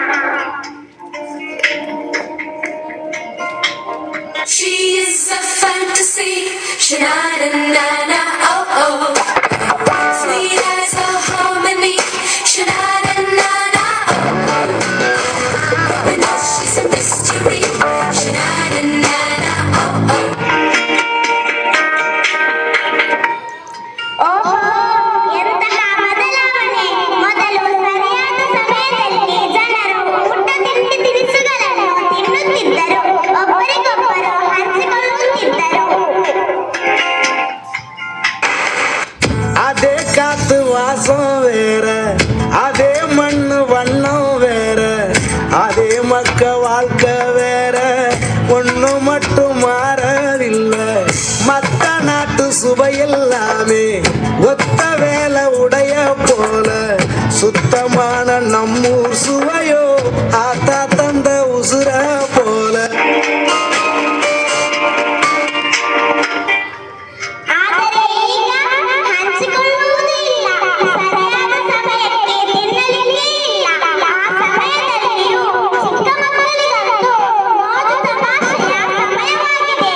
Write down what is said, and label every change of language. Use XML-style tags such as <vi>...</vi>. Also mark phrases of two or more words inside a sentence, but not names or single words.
<en>She is a fantasy, sha-na-na-na, oh oh. Sweet as a harmony, sha-na-na-na, oh. And she's a mystery, sha-na-na-na, oh oh.</en> <kn>ಓಹೋ, ಎಂತಹ ಬದಲಾವಣೆ! ಮೊದಲು ಸರಿಯಾದ ಸಮಯದಲ್ಲಿ ಜನರು ಊಟ ತಿಂಡಿ ತಿನಿಸುಗಳನ್ನು ತಿನ್ನುತ್ತಿದ್ದರು, ಒಬ್ಬರಿಗೊಬ್ಬರು ಹಂಚಿಕೊಳ್ಳುತ್ತಿದ್ದರು.</kn> <ta>அதே காத்து வாசம் வேற, அதே மண்ணு வண்ணம் வேற, அதே மக்க வாழ்க்கை வேற, ஒண்ணு மட்டும் மாறவில்லை. மத்த நாட்டு சுவையெல்லாமே ஒத்த வேலை உடைய போல, சுத்தமான நம்மூர் சுவையோ ஆத்தா தந்த உசுர போல.</ta> <kn>ಆದರೆ ಈಗ ಹಂಚಿಕೊಳ್ಳುವುದೇ ಇಲ್ಲ, ಸರಿಯಾದ ಸಮಯಕ್ಕೆ ತಿನ್ನಲಿಕ್ಕೆ ಇಲ್ಲ. ಆ ಸಮಯದಲ್ಲಿಯೂ ಚಿಕ್ಕ ಮಕ್ಕಳಿಗಂತೂ ಮೋಜು ತಮಾಷೆಯ ಸಮಯವಾಗಿದೆ.</kn>